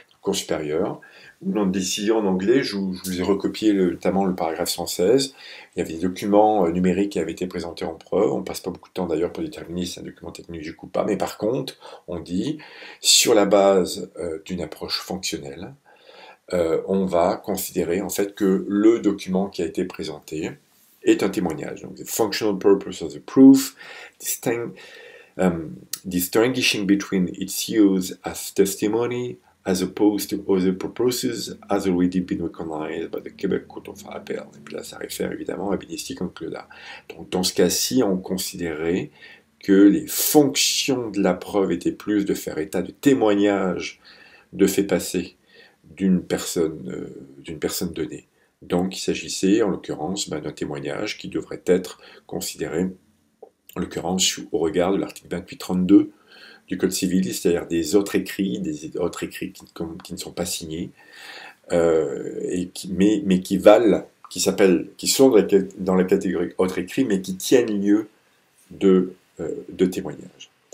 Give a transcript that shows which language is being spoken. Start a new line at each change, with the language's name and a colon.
French: Cour supérieure, dans une décision en anglais, je vous ai recopié notamment le paragraphe 116, il y avait des documents numériques qui avaient été présentés en preuve, on passe pas beaucoup de temps d'ailleurs pour déterminer si c'est un document technologique ou pas, mais par contre, on dit, sur la base d'une approche fonctionnelle, on va considérer en fait que le document qui a été présenté est un témoignage. Donc,
English: the functional purpose of the proof, distinguishing between its use as testimony as opposed to other purposes has already been recognized by the Quebec Court of Appeal.
French: Et puis là, ça réfère évidemment à Benisti contre Cloda. Donc, dans ce cas-ci, on considérait que les fonctions de la preuve étaient plus de faire état de témoignages de faits passés d'une personne donnée. Donc, il s'agissait, en l'occurrence, d'un témoignage qui devrait être considéré, en l'occurrence, au regard de l'article 2832 du Code civil, c'est-à-dire des autres écrits qui ne sont pas signés, mais qui valent, qui sont dans la catégorie autres écrits, mais qui tiennent lieu de témoignage.